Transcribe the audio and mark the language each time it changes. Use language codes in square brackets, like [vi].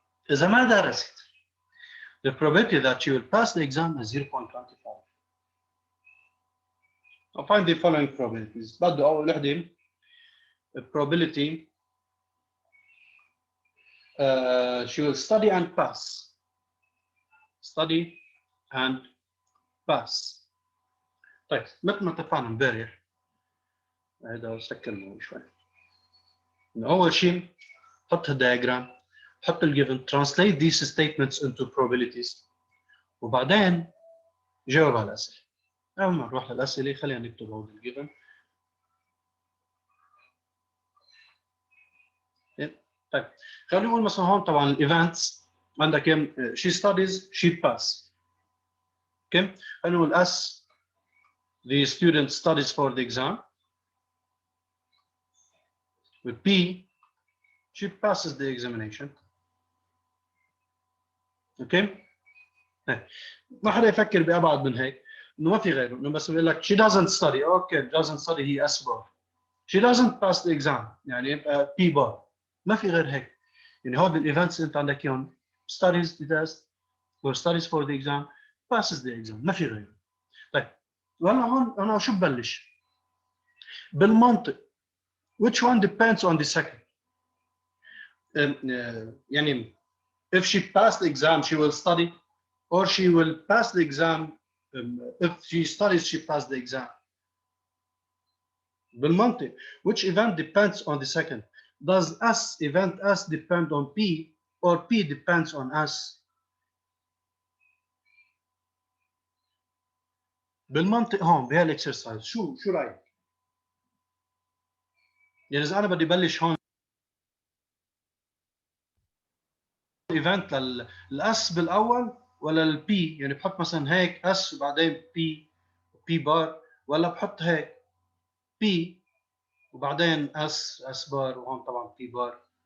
[ar] إذا ما درست, [en] the probability that she will pass the exam is 0.25. I'll find the following probabilities. [ar] بدو أول وحدة [en] probability she will study and pass. Study and pass. [ar] طيب مثل ما اتفقنا امبارح هذا سكرنا شوي. أول شيء حط الدياجرام، حط الجيفن، [en] translate these statements into probabilities [ar] وبعدين جاوب على الأسئلة. أول ما نروح للأسئلة خلينا نكتب هذا الجيفن. طيب خلينا نقول مثلا هون طبعا الايفنتس عندك [en] she studies she pass. [ar] اوكي خلينا نقول [en] as the student studies for the exam, with B she passes the examination. Okay, [ar] ما حدا يفكر بأبعد من هيك، إنه ما في غيره، إنه بس بيقول لك [en] she doesn't study، [ar] أوكي [en] doesn't study [ar] هي S bar. [en] She doesn't pass the exam [ar] يعني يبقى [en] P bar. [ar] ما في غير هيك. يعني هود الايفنتس انت عندك اياهم [en] studies the test or studies for the exam passes the exam [ar] ما في غيره. طيب وهلا هون انا شو ببلش؟ بالمنطق [en] which one depends on the second؟ يعني if she passed the exam she will study or she will pass the exam if she studies she passed the exam. بالمنطق which event depends on the second؟ Does S event S depend on P or P depends on S؟ [ar] بالمنطق هون بهالاكسرسايز شو رايك؟ يعني اذا انا بدي بلش هون ايفنت للاس بالاول ولا البي، يعني بحط مثلا هيك اس وبعدين بي بار، ولا بحط هيك بي وبعدين اس بار وهون طبعا بي بار.